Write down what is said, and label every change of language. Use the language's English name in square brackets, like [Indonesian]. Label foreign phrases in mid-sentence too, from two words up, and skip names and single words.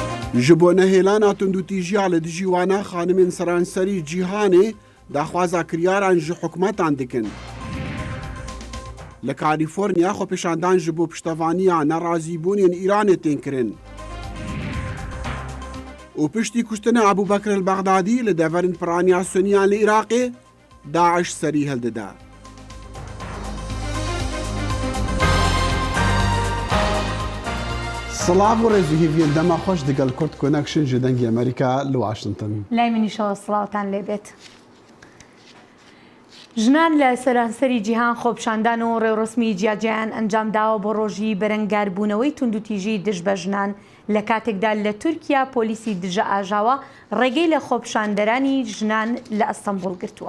[Kurdish] ji bo nehêlana tundûtîjiya li dijî wana xanimên seranserî cîhanê daxwaza kiryaran ji hikûmetan dikin. Li Kalîforniya xwepêşandan ji bo piştevaniya nerazîbûnên Îranê tên kirin. û piştî kuştina Ebû Bekir el-Bexdadî li deverên piraniya Suniyan li Iraqê, Daeş serî hildide. سڵاو و ڕێزوهیڤین دەما خۆش دەگەڵ کورد کۆنەکشن ji dengê Amerîka li Washington. [Central Kurdish] لای منیشەوە سڵاوتان لێبێت. ژنان لە سەرانسەری جیهان خۆپشاندان و ڕێوڕسمی جیاجیان ئەنجامداوە بۆ ڕۆژی بەرەنگاربوونەوەی توندوتیژی دژ بە ژنان لە کاتێکدا لە تورکیا پۆلیسی دژە ئاژاوە ڕێگەی لە خۆپشاندەرانی ژنان لە ئەستەمبوڵ گرتووە.